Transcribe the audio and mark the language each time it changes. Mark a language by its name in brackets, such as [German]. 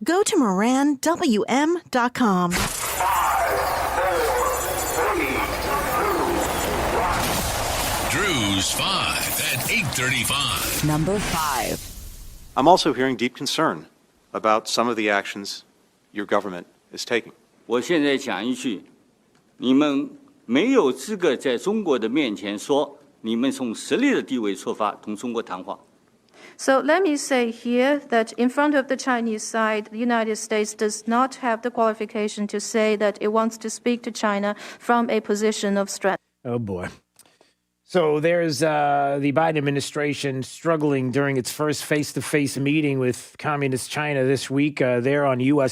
[English] Go to moranwm.com. 5, 4, 3, 2, 1. Drew's 5 at 8:35. Number 5. I'm also hearing deep concern about some of the actions your government is taking. [Chinese] 我现在讲一句，你们没有资格在中国的面前说你们从实力的地位出发同中国谈话。 [English] So let me say here that in front of the Chinese side, the United States does not have the qualification to say that it wants to speak to China from a position of strength. Oh, boy. So there's the Biden administration struggling during its first face-to-face meeting with Communist China this week. They're on U.S.